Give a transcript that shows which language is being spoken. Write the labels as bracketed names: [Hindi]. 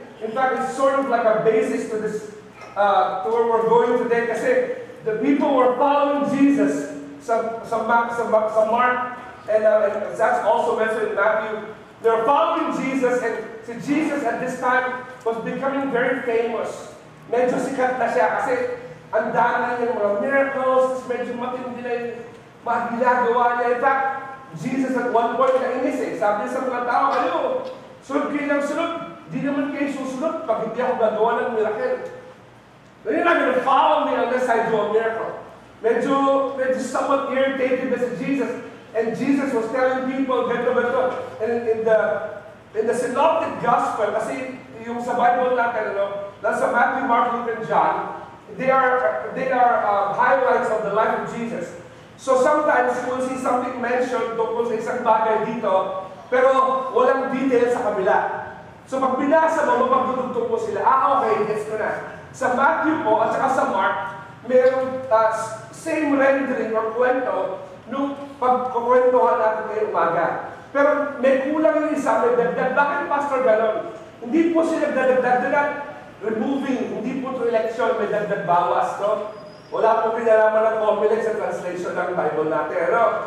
[English] In fact, it's sort of like a basis to this, to where we're going today. Kasi the people were following Jesus sa Mark, and that's also mentioned in Matthew. They're following Jesus, and Jesus at this time was becoming very famous. [Filipino] Medyo sikat na siya kasi ang dami niyang mga miracles, medyo matindi na yung mga ginagawa niya. [English] In fact, Jesus at one point [Filipino] nainis eh. Sabi niya sa mga tao, sunod kayo ng sunod. Di naman kayo susunod pag hindi ako gagawa ng miracle. [English] You're not going to follow me unless I do a miracle. Medyo somewhat irritated na si Jesus. And Jesus was telling people, ganito. And in the synoptic gospel, [Filipino] kasi yung sa Bible natin, nasa [English] Matthew, Mark, Luke, and John, they are highlights of the life of Jesus. So sometimes you will see something mentioned [Filipino] tungkol sa isang bagay dito, Pero walang detail sa kabila. So pag binasa mo, mapagdudugtong mo sila, okay, gets ko na. Sa Matthew po at saka sa Mark, mayroong same rendering or kwento nung pagkukwentuhan natin ngayong umaga. Pero may kulang yung isa, may dagdag. Bakit, Pastor, ganon? Hindi po sila dadagdag. [English] They're not removing, [Filipino] hindi po ito election, may dagdag bawas, no? Wala po pinalaman ng complex sa translation ng Bible natin, no?